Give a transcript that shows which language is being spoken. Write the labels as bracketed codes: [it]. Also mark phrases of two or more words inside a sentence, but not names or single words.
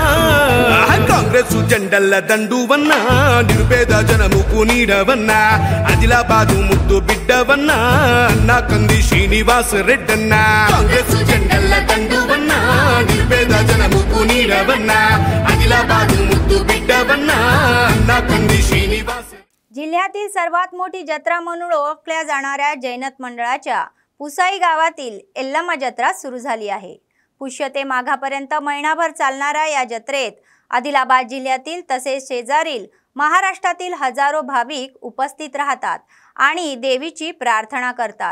[te] కాంగ్రెస్ జెండల్ల దండువన్నా, నిరుపేద జనముకు నీడవన్నా, ఆదిలాబాదు ముద్దు బిడ్డవన్నా, అన్నా కంది శ్రీనివాస్ రెడ్డన్నా. కాంగ్రెస్ జెండల్ల దండువన్నా, నిరుపేద జనముకు నీడవన్నా, ఆదిలాబాద్ ముద్దు బిడ్డవన్నా, అన్నా కంది శ్రీనివాస్. [mr] जिल्ह्यातील सर्वात मोठी जत्रा म्हणून ओळखल्या जाणाऱ्या जैनत मंडळाच्या पुसाई गावातील एल्लम्मा जत्रा सुरू झाली आहे. पुष्य ते माघापर्यंत महिनाभर चालणाऱ्या या जत्रेत आदिलाबाद जिल्ह्यातील तसेच शेजारील महाराष्ट्रातील हजारो भाविक उपस्थित राहतात आणि देवीची प्रार्थना करतात.